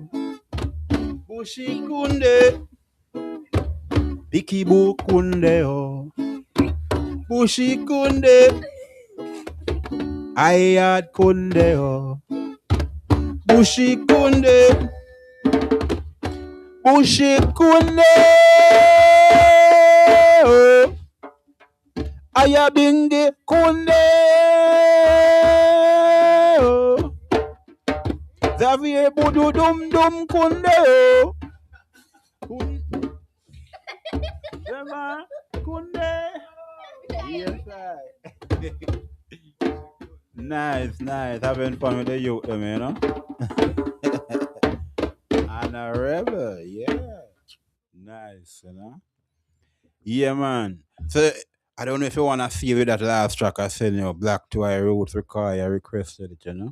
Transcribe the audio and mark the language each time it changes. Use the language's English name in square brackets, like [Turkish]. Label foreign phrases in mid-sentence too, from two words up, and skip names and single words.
[English] Bushi Kunde, Pikibu Kunde, oh. Bushi Kunde, Ayad Kunde, oh. Bushi Kunde, Bushi Kunde, oh. Ayabingi Kunde, oh. Xavier Budu Dum Dum Kunde, oh. Kunde. Yes, I. Nice, nice. Having fun with the youth, you know? And a rebel, yeah. Nice, you know? Yeah, man. So, I don't know if you want to see with that last track I said, you know, Black to I Roots record, I requested it, you know?